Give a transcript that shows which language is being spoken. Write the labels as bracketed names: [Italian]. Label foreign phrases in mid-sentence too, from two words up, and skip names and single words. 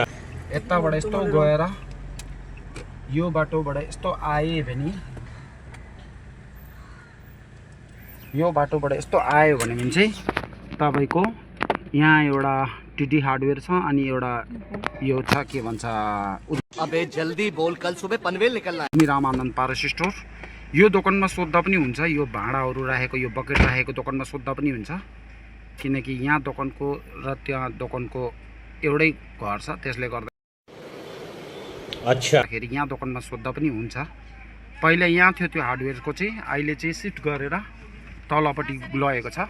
[Nepali] यताबाट यस्तो गएर यो बाटोबाट यस्तो आए भने यो बाटोबाट यस्तो आयो भने चाहिँ तपाईको यहाँ एउटा टिटी हार्डवेयर छ अनि एउटा यो छ के भन्छ, [Hindi] अबे जल्दी बोल, कल सुबह पनवेल निकलना है। रामानन्द पारस स्टोर। [Nepali] यो दोकानमा सोध्दा पनि हुन्छ, यो भाँडाहरू राखेको यो बकेट राखेको दोकानमा सोध्दा पनि हुन्छ, किनकि यहाँ दोकानको र त्यहाँ दोकानको एउटै घर छ, त्यसले गर्दा अच्छा, फेरि यहाँ दोकानमा सोध्दा पनि हुन्छ। पहिला यहाँ थियो त्यो हार्डवेयरको चाहिँ, अहिले चाहिँ सिफ्ट गरेर तलपट्टि लगेको छ।